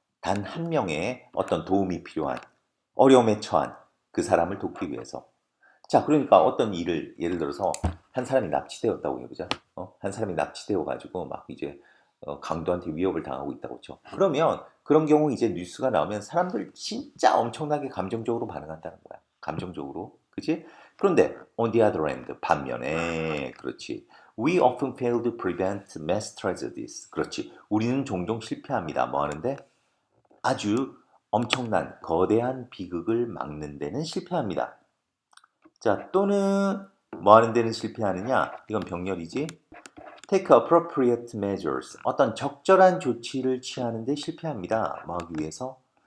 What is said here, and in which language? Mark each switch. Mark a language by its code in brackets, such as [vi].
[ko] 단 한 명의 어떤 도움이 필요한 어려움에 처한 그 사람을 돕기 위해서. 자, 그러니까 어떤 일을 예를 들어서 한 사람이 납치되었다고 해보자. 한 사람이 납치되어 가지고 막 이제 강도한테 위협을 당하고 있다고 쳐. 그러면 그런 경우 이제 뉴스가 나오면 사람들 진짜 엄청나게 감정적으로 반응한다는 거야. 감정적으로. 그치? 그런데 [en] on the other hand [ko] 반면에 그렇지. [en] We often fail to prevent mass tragedies. [ko] 그렇지. 우리는 종종 실패합니다. 뭐 하는데? 아주 엄청난 거대한 비극을 막는 데는 실패합니다. 자, 또는 뭐 하는 데는 실패하느냐? 이건 병렬이지. [en] Take appropriate measures. [ko] 어떤 적절한 조치를 취하는 데 실패합니다. 뭐 하기 위해서?